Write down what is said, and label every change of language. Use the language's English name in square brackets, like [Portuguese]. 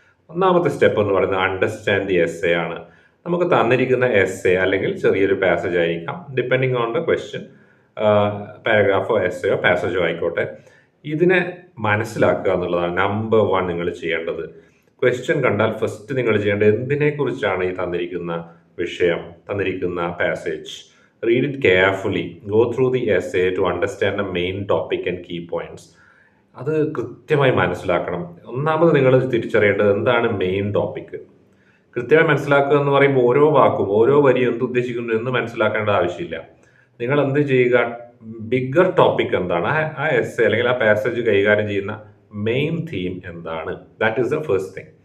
[Malayalam] 1ാമത്തെ step എന്ന് പറയുന്നത് [English] understand the essay [Malayalam] ആണ്. നമുക്ക് തന്നിരിക്കുന്ന എസ്സേ അല്ലെങ്കിൽ ചെറിയൊരു പാസേജ് ആയിരിക്കാം, [English] depending on the question, [Malayalam] പാരഗ്രാഫോ എസ്സേയോ പാസേജോ ആയിക്കോട്ടെ. ഇതിനെ മനസ്സിലാക്കുക എന്നുള്ളതാണ് നമ്പർ 1 നിങ്ങൾ ചെയ്യേണ്ടത്. ക്വസ്റ്റ്യൻ കണ്ടാൽ ഫസ്റ്റ് നിങ്ങൾ ചെയ്യേണ്ടത് എന്തിനെക്കുറിച്ചാണ് ഈ തന്നിരിക്കുന്ന വിഷയം, തന്നിരിക്കുന്ന passage. [English] Read it carefully. Go through the essay to understand the main topic and key points. [Malayalam] അത് കൃത്യമായി മനസ്സിലാക്കണം. ഒന്നാമത് നിങ്ങൾ തിരിച്ചറിയേണ്ടത് എന്താണ് മെയിൻ ടോപ്പിക്. കൃത്യമായി മനസ്സിലാക്കുക എന്ന് പറയുമ്പോൾ ഓരോ വാക്കും ഓരോ വരിയും എന്ത് ഉദ്ദേശിക്കുന്നു എന്ന് മനസ്സിലാക്കേണ്ട ആവശ്യമില്ല. നിങ്ങൾ എന്ത് ചെയ്യുക, ബിഗ്ഗർ ടോപ്പിക് എന്താണ്, ആ എസ്സേ അല്ലെങ്കിൽ ആ പാസേജ് കൈകാര്യം ചെയ്യുന്ന മെയിൻ തീം എന്താണ്, [English] That is the first thing.